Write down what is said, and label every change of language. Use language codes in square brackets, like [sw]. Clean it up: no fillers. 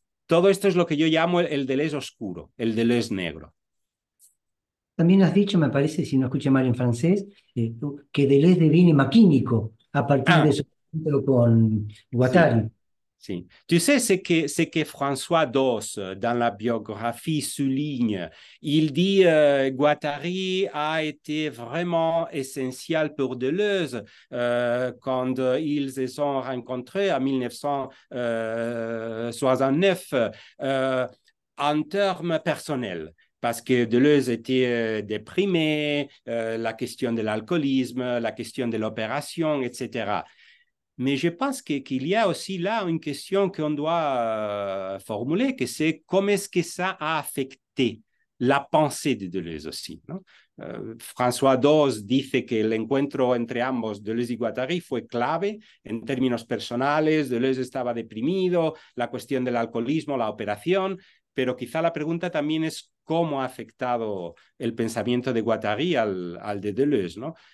[es] Todo esto es lo que yo llamo el Deleuze oscuro, el Deleuze negro. También has dicho, me parece, si no escuché mal en francés, que Deleuze deviene maquínico. a partir de Ah, su encuentro con sí. Guattari. Si. [fr] Tu sais, c'est que François Dos, dans la biographie, souligne. Il dit Guattari a été vraiment essentiel pour Deleuze quand ils se sont rencontrés en 1969 en termes personnels. Parce que Deleuze était déprimé, la question de l'alcoolisme, la question de l'opération, etc. Mais je pense qu'il y a aussi là une question qu'on doit formuler, que c'est comment est-ce que ça a affecté la pensée de Deleuze aussi, [es] ¿no? François Dos dice que el encuentro entre ambos, Deleuze y Guattari, fue clave en términos personales. Deleuze estaba deprimido, la cuestión del alcoholismo, la operación, pero quizá la pregunta también es cómo ha afectado el pensamiento de Guattari al de Deleuze, ¿no?